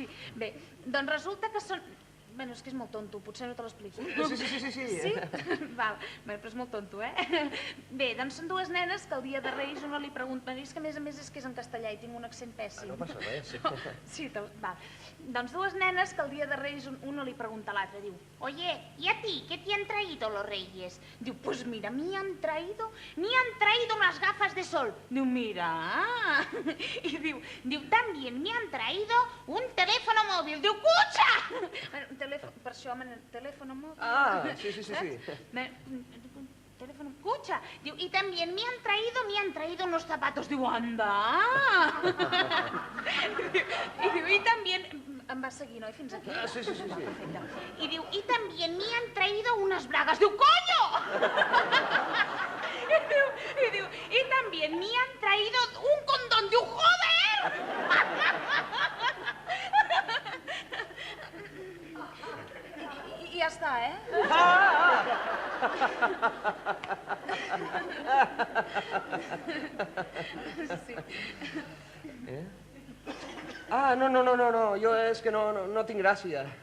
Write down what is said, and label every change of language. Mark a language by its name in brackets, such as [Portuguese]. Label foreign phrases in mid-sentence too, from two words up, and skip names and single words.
[Catalan] Bé, doncs resulta que són... Bueno, és que és molt tonto, potser no te l'explico. Sí. Sí? Val, bé, però és molt tonto, eh? Bé, doncs són dues nenes que el dia de Reis una li pregunta... És que a més és que és en castellà i tinc un accent pèssim. No passa res. Sí, val. Doncs dues nenes que el dia de Reis una li pregunta a l'altra, diu: [Spanish] Oye, ¿y a ti qué te han traído los reyes? Diu, pues mira, me han traído unas gafas de sol. [Catalan] Diu, mira. I diu, [Spanish] también me han traído un teléfono móvil. Diu, escucha! [Catalan] Per això, [Spanish] teléfono móvil. [Catalan] Ah, sí. [Spanish] Teléfono, escucha. Diu, y también me han traído unos zapatos. [Catalan] Diu, anda. I diu, [Spanish] y también... [Catalan] Em va seguir, no? I fins aquí? Sí. Perfecte. I diu, [Spanish] y también me han traído unas bragas. [Catalan] Diu, coño! I diu, [Spanish] y también me han traído un condón. [Catalan] Diu, joder! I ja està, eh? Sí. Ah, no, jo és que no tinc gràcia.